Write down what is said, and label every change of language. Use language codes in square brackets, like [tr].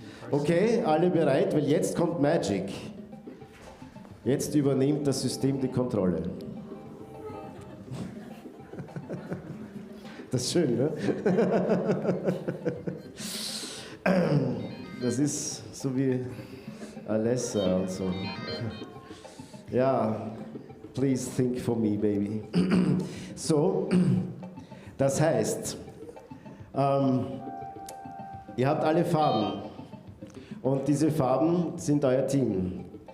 [de] Okay, alle bereit, weil jetzt kommt Magic. Jetzt übernimmt das System die Kontrolle. Das ist schön, ne? Das ist so wie Alessa und so. [en] Ja, please think for me, baby. [de] So, das heißt, ihr habt alle Farben und diese Farben sind euer Team.